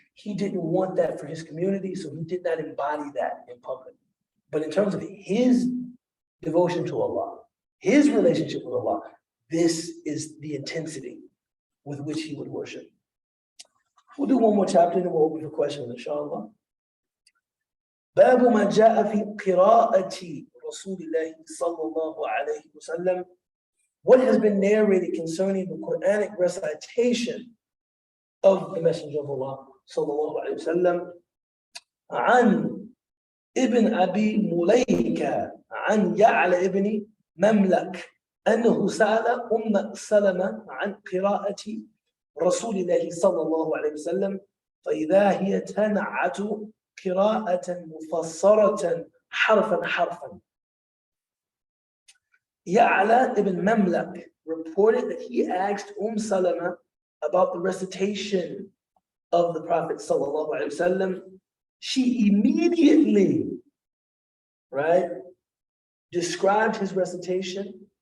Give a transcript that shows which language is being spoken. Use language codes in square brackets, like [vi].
[en] He didn't want that for his community, so he did not embody that in public. But in terms of his devotion to Allah, his relationship with Allah, this is the intensity with which he would worship. We'll do one more chapter and then we'll open for questions, inshallah. [ar] باب ما جاء في قراءة رسول الله صلى الله عليه وسلم. [en] What has been narrated concerning the Quranic recitation of the Messenger of Allah [ar] صلى الله عليه وسلم عن ابن أبي مليكة عن يعلى ابن مملك أنه سأل أم سلمة عن قراءة رسول الله صلى الله عليه وسلم فإذا هي تنعت قراءة مفسرة حرفا حرفا. [en] Ya'la ibn Mamlak reported that he asked Salama about the recitation of the Prophet sallallahu alaihi wasallam. She immediately, right, described his recitation.